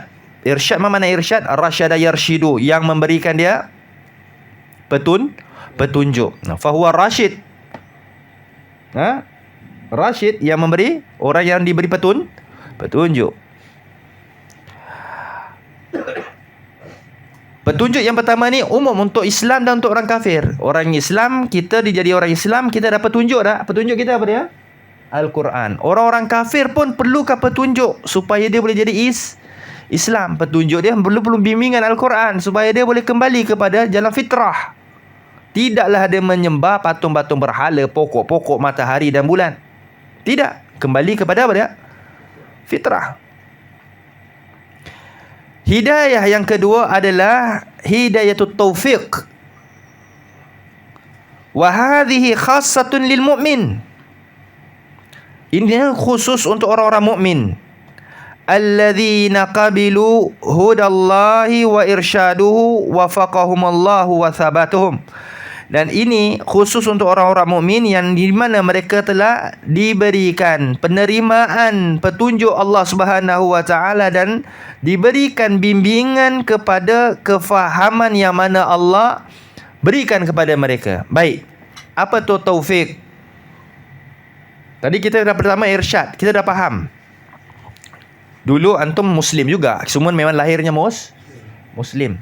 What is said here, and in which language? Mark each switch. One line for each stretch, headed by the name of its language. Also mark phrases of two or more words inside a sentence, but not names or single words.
Malay: Irsyad apa makna irsyad?
Arabic: أرشد يرشد,
Malay: yang memberikan dia petunjuk.
Arabic: فهو راشد.
Malay: Rasyid yang memberi, orang yang diberi petunjuk. Petunjuk yang pertama ni umum untuk Islam dan untuk orang kafir. Orang Islam, kita dijadi orang Islam, kita dapat petunjuk dah. Petunjuk kita apa dia? Al-Quran. Orang-orang kafir pun perlukan petunjuk supaya dia boleh jadi Islam. Petunjuk dia perlu bimbingan Al-Quran supaya dia boleh kembali kepada jalan fitrah. Tidaklah dia menyembah patung-patung berhala, pokok-pokok, matahari dan bulan. Tidak. Kembali kepada apa dia? Fitrah. Hidayah yang kedua adalah
Arabic: هداية التوفيق. وهذه خاصة للمؤمن.
Malay: Ini khusus untuk orang-orang mukmin.
Arabic: الذين قبلوا هدى الله وإرشاده ووفقهم الله وثبتهم.
Malay: Dan ini khusus untuk orang-orang mukmin yang di mana mereka telah diberikan penerimaan petunjuk Allah
Arabic: سبحانه وتعالى
Malay: dan diberikan bimbingan kepada kefahaman yang mana Allah berikan kepada mereka. Baik. Apa tu taufik? Tadi kita dah pertama irsyad, kita dah faham. Dulu antum Muslim juga, semua memang lahirnya Muslim.